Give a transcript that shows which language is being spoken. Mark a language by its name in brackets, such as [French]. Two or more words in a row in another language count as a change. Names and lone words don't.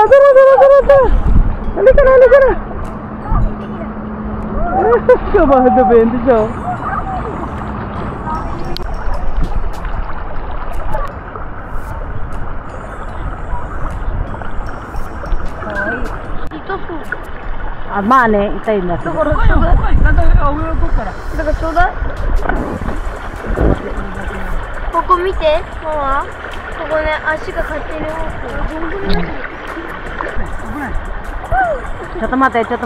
[Filipino] Halika na. Kabado bende siya oh. Mane, itay na. [Japanese] だからちょうだい。ここ見て、ママ。ここね、足が勝手に動く。ちょっと待って。